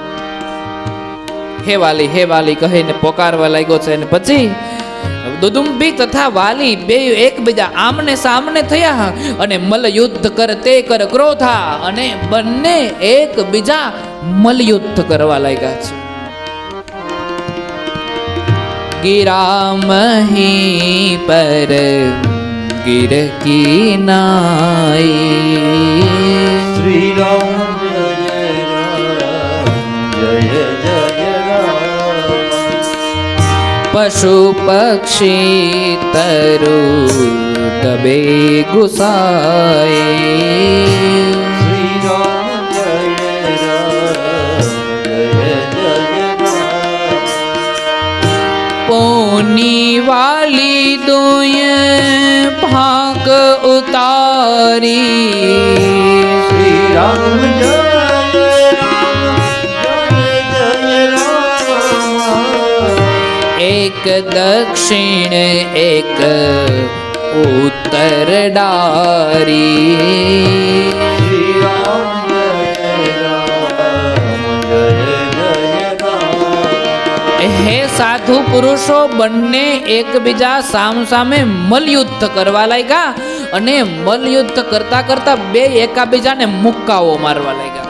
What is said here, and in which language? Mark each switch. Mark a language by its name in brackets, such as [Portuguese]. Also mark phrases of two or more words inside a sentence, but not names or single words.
[Gujarati] હે વાલી, હે વાલી કહીને પોકારવા લાગ્યો છે. અને પછી દુદુંબી તથા વાલી બે એકબીજા આમને સામને થયા અને મલયુદ્ધ કરતે કર ક્રોધા, અને બંને એકબીજા મલયુદ્ધ કરવા લાગ્યા છે. [Awadhi] गिरामही पर गिर की नाई. [Gujarati] શ્રી રામ જય રામ જય જય રામ. [Awadhi] पशु पक्षी तरु दबे गुसाए. [Gujarati] શ્રી રામ જય રામ જય જય રામ. [Awadhi] पोनी वाली दुय भाग उतारी. [Gujarati] શ્રી રામ જય રામ જય જય રામ. [Awadhi] एक दक्षिण एक उत्तर डारी. [Gujarati] શ્રી રામ જય રામ જય જય રામ. હે સાધુ પુરુષો બંને એકબીજા સામસામે મલયુદ્ધ કરવા લાગ્યા અને મલયુદ્ધ કરતા કરતા બે એકાબીજાને મુક્કાઓ મારવા લાગ્યા.